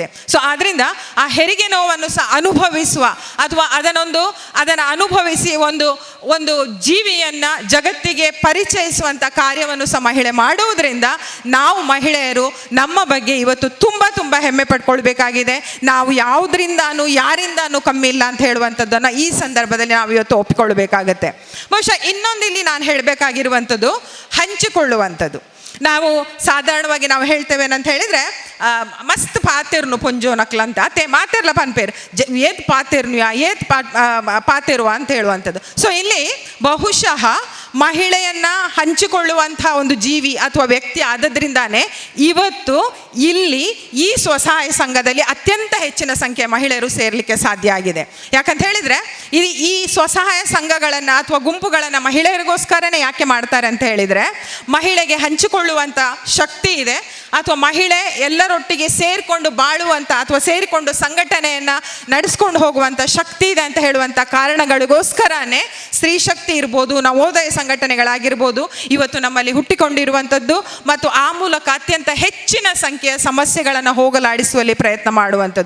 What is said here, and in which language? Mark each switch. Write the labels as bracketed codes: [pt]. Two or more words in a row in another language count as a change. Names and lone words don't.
[kn] ಸೊ ಆದ್ದರಿಂದ ಆ ಹೆರಿಗೆ ನೋವನ್ನು ಸಹ ಅನುಭವಿಸುವ ಅಥವಾ ಅದನ್ನು ಅನುಭವಿಸಿ ಒಂದು ಜೀವಿಯನ್ನು ಜಗತ್ತಿಗೆ ಪರಿಚಯಿಸುವಂಥ ಕಾರ್ಯವನ್ನು ಸಹ ಮಹಿಳೆ ಮಾಡುವುದರಿಂದ ನಾವು ಮಹಿಳೆಯರು ನಮ್ಮ ಬಗ್ಗೆ ಇವತ್ತು ತುಂಬ ತುಂಬ ಹೆಮ್ಮೆ ಪಡ್ಕೊಳ್ಬೇಕಾಗಿದೆ. ನಾವು ಯಾವುದರಿಂದಾನು ಯಾರಿಂದಾನು ಕಮ್ಮಿ ಇಲ್ಲ ಅಂತ ಹೇಳುವಂಥದ್ದನ್ನು ಈ ಸಂದರ್ಭದಲ್ಲಿ ನಾವು ಇವತ್ತು ಒಪ್ಪಿಕೊಳ್ಬೇಕಾಗತ್ತೆ. ಬಹುಶಃ ಇನ್ನೊಂದಿಲ್ಲಿ ನಾನು ಹೇಳಬೇಕಾಗಿರುವಂಥದ್ದು ಹಂಚಿಕೊಳ್ಳುವಂಥದ್ದು. ನಾವು ಸಾಧಾರಣವಾಗಿ ನಾವು ಹೇಳ್ತೇವೆ ಅಂತ ಹೇಳಿದರೆ [tcy] ಮಸ್ತ್ ಪಾತಿರ್ನು ಪುಂಜೋ ನಕ್ಲಂತ ಅತ್ತೆ ಮಾತಿರ್ಲ ಪನ್ಪೇರು ಏತ್ ಪಾತಿರ್ನು ಏತ್ ಪಾತಿರುವ [kn] ಅಂತ ಹೇಳುವಂಥದ್ದು. ಸೊ ಇಲ್ಲಿ ಬಹುಶಃ ಮಹಿಳೆಯನ್ನು ಹಂಚಿಕೊಳ್ಳುವಂಥ ಒಂದು ಜೀವಿ ಅಥವಾ ವ್ಯಕ್ತಿ ಆದದ್ರಿಂದಾನೇ ಇವತ್ತು ಇಲ್ಲಿ ಈ ಸ್ವಸಹಾಯ ಸಂಘದಲ್ಲಿ ಅತ್ಯಂತ ಹೆಚ್ಚಿನ ಸಂಖ್ಯೆಯ ಮಹಿಳೆಯರು ಸೇರಲಿಕ್ಕೆ ಸಾಧ್ಯ ಆಗಿದೆ. ಯಾಕಂತ ಹೇಳಿದರೆ ಈ ಸ್ವಸಹಾಯ ಸಂಘಗಳನ್ನು ಅಥವಾ ಗುಂಪುಗಳನ್ನು ಮಹಿಳೆಯರಿಗೋಸ್ಕರನೇ ಯಾಕೆ ಮಾಡ್ತಾರೆ ಅಂತ ಹೇಳಿದರೆ ಮಹಿಳೆಗೆ ಹಂಚಿಕೊಳ್ಳುವಂಥ ಶಕ್ತಿ ಇದೆ ಅಥವಾ ಮಹಿಳೆ ಎಲ್ಲರೊಟ್ಟಿಗೆ ಸೇರಿಕೊಂಡು ಬಾಳುವಂಥ ಅಥವಾ ಸೇರಿಕೊಂಡು ಸಂಘಟನೆಯನ್ನು ನಡೆಸ್ಕೊಂಡು ಹೋಗುವಂಥ ಶಕ್ತಿ ಇದೆ ಅಂತ ಹೇಳುವಂಥ ಕಾರಣಗಳಿಗೋಸ್ಕರನೇ ಸ್ತ್ರೀ ಶಕ್ತಿ ಇರ್ಬೋದು, ನವೋದಯ ಸಂಘಟನೆಗಳಾಗಿರ್ಬೋದು ಇವತ್ತು ನಮ್ಮಲ್ಲಿ ಹುಟ್ಟಿಕೊಂಡಿರುವಂಥದ್ದು ಮತ್ತು ಆ ಮೂಲಕ ಅತ್ಯಂತ ಹೆಚ್ಚಿನ ಸಂಖ್ಯೆಯ ಸಮಸ್ಯೆಗಳನ್ನು ಹೋಗಲಾಡಿಸುವಲ್ಲಿ ಪ್ರಯತ್ನ ಮಾಡುವಂಥದ್ದು.